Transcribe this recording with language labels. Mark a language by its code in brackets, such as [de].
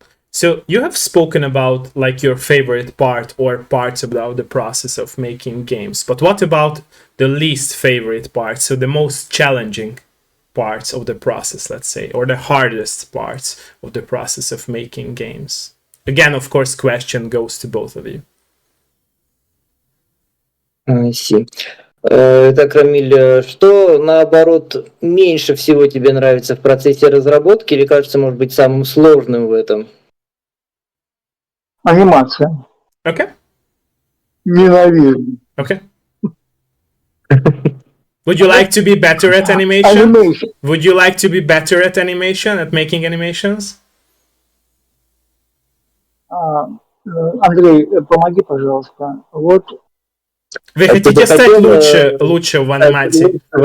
[en] So you have spoken about like your favorite part or parts about the process of making games, but what about the least favorite part? So the most challenging parts of the process, let's say, or the hardest parts of the process of making games. Again, of course, question goes to both of you. I see. [ru] Так, Рамиль, что наоборот меньше всего тебе нравится в процессе разработки или кажется, может быть, самым сложным в этом? Анимация. [en] Okay. [ru] Ненавижу. [en] Okay. Would you like to be better at animation? Animation. Would you like to be better at animation, at making animations? [ru] Андрей, помоги, пожалуйста. Вот. Вы хотите стать лучше в анимации?